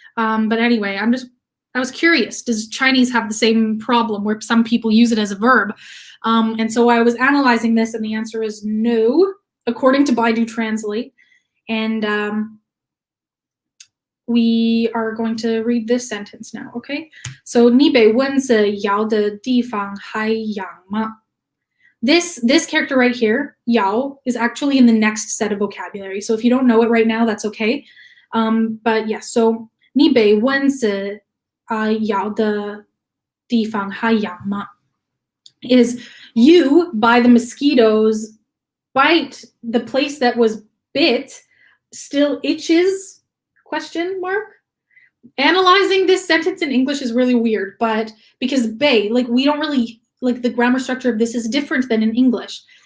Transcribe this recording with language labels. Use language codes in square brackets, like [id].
[en] But anyway, I was curious, does Chinese have the same problem where some people use it as a verb? And so I was analyzing this, and the answer is no, according to Baidu Translate. And we are going to read this sentence now, okay? So [zh] 你被蚊子咬的地方还痒吗? [en] This character right here, yao, is actually in the next set of vocabulary. So if you don't know it right now, that's okay. But yes, so [zh] 你被蚊子咬的地方还痒吗? [en] Is you, by the mosquitoes, bite the place that was bit, still itches? Question mark. Analyzing this sentence in English is really weird, but because bei, like we don't really, like the grammar structure of this is different than in English.